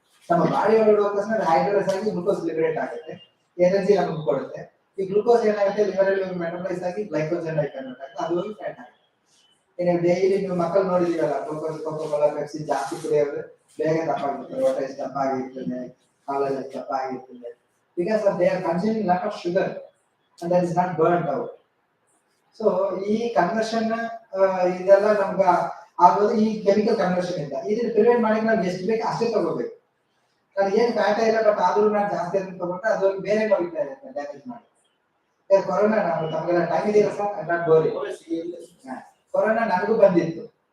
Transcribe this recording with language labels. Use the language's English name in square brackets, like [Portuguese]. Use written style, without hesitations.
[Kannada] ನಮ್ಮ ಬಾಡಿ ಒಳಗಡೆ ಹೋಗೋಸ್ಕರ ಹೈಡ್ರೋಲೈಸ್ ಆಗಿ ಗ್ಲೂಕೋಸ್ ಲಿಬರೇಟ್ ಆಗುತ್ತೆ, ಎನರ್ಜಿ ನಮಗೆ ಕೊಡುತ್ತೆ. ಈ ಗ್ಲೂಕೋಸ್ ಏನಾಗುತ್ತೆ ಲಿವರ್ ಅಲ್ಲಿ ಮೆಟಬಲೈಸ್ ಆಗಿ ಗ್ಲೈಕೋಜನ್ ಆಗಿ ಕನ್ವರ್ಟ್ ಆಗುತ್ತೆ, ಅದು ಹೋಗಿ ಫ್ಯಾಟ್ ಆಗುತ್ತೆ. ನೀವು ಡೈಲಿ ನೀವು ಮಕ್ಕಳು ನೋಡಿದೀರಲ್ಲ, ಕೋಕೋ-ಕೋಲಾ ಪೆಪ್ಸಿ ಜಾಸ್ತಿ ಕುಡಿಯೋರು ಬೇಗ ದಪ್ಪ ಆಗಿರ್ತಾರೆ, ಹೊಟ್ಟೆ ದಪ್ಪ ಆಗಿರ್ತದೆ, ಕಾಲೆಲ್ಲ ದಪ್ಪ ಆಗಿರ್ತದೆ. [English] Because they are consuming lot of sugar and that is not burnt out. [Kannada] So ಈ ಕನ್ವರ್ಷನ್ ಇದೆಲ್ಲ ನಮ್ಗೆ ಆಗೋದು ಈ ಕೆಮಿಕಲ್ ಕನ್ವರ್ಷನ್ ಇಂದ. ಇದನ್ನ ಪ್ರಿವೆಂಟ್ ಮಾಡಿ ನಾವು ಎಷ್ಟು ಬೇಕು ಅಷ್ಟೇ ತಗೋಬೇಕು. ನಾನು ಏನ್ ಫ್ಯಾಟ್ ಇಲ್ಲ ಬಟ್ ಆದ್ರೂ ನಾನು ಜಾಸ್ತಿ ಅಂತ ತಗೊಂಡ್ರೆ ಅದು ಬೇರೆ ನೋಡಿತಾ ಇರುತ್ತೆ, ಡ್ಯಾಮೇಜ್ ಮಾಡಿ. ಕೊರೋನಾ ನಮ್ಗೆಲ್ಲ ಟೈಮ್ ಇದೆಯಲ್ಲ ಸರ್, ನಾಟ್ ಬೋರಿ. ಕೊರೋನಾ ನನಗೂ ಬಂದಿತ್ತು.